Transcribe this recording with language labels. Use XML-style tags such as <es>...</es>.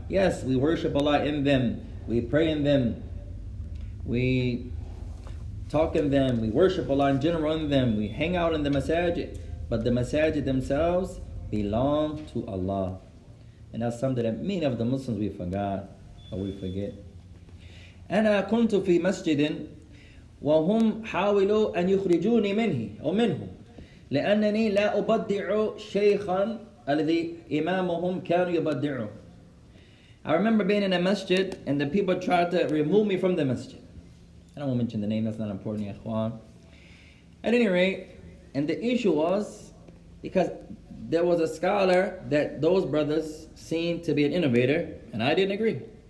<en>Yes, we worship Allah in them, we pray in them, we talk in them, we worship Allah in general in them, we hang out in the masajid, but the masajid themselves belong to Allah. And that's something that many of the Muslims we forgot or we forget.</en> <ar>أنا كنت في مسجد وهم حاولوا أن يخرجوني منه أو منه لأنني لا أبدع شيخا الذي إمامهم كانوا يبدعه.</ar> <en>I remember being in a masjid and the people tried to remove me from the masjid. I don't want to mention the name, that's not important, ya ikhwan. At any rate, and the issue was because there was a scholar that those brothers seemed to be an innovator, and I didn't agree.</en>